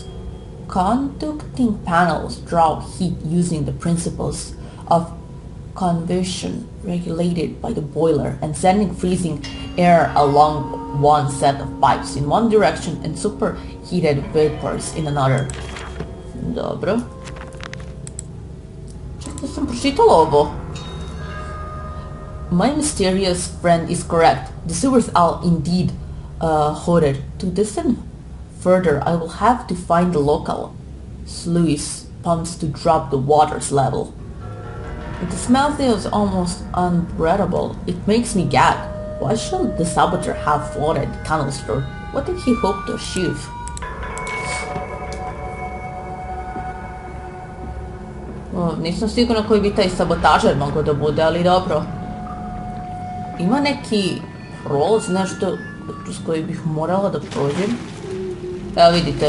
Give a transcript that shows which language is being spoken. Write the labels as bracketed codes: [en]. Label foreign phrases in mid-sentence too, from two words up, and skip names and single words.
[en] Conducting panels draw heat using the principles of convection regulated by the boiler and sending freezing air along one set of pipes in one direction and superheated vapors in another. [sr] Dobro. Čekaj, sam pročitala ovo. [en] My mysterious friend is correct. The sewers are indeed hoarded. To descend further, I will have to find the local sluice pumps to drop the water's level. The smell there is almost unbearable. It makes me gag. Why should the saboteur have flooded the tunnels for? What did he hope to achieve? [sr] Nisam sigurna koji bi taj sabotažer mogao da bude, ali dobro. Ima neki prolaz, nešto s koji bih morala da prođem. Evo vidite.